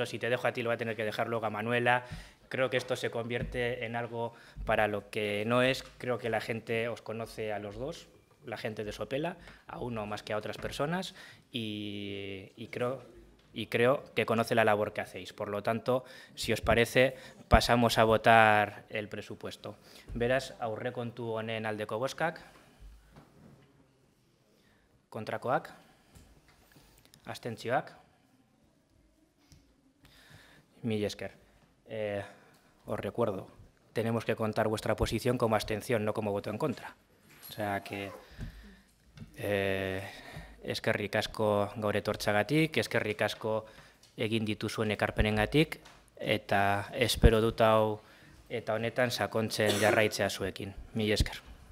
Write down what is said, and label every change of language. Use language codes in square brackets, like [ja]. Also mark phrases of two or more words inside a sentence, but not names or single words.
[es] Si te dejo a ti, lo voy a tener que dejar luego a Manuela. Creo que esto se convierte en algo para lo que no es. Creo que la gente os conoce a los dos, la gente de Sopela, a uno más que a otras personas, y creo que conoce la labor que hacéis. Por lo tanto, si os parece, pasamos a votar el presupuesto. [eu] Beraz, aurrekontu honen aldeko bozkak, kontrakoak, abstentzioak. Mila esker. [es] Os recuerdo, tenemos que contar vuestra posición como abstención, no como voto en contra. O sea que [eu] eskerrik asko gaur etortzagatik, eskerrik asko egin dituzuen ekarpenengatik, eta espero dut hau eta honetan sakontzen jarraitzea zuekin. Mila esker.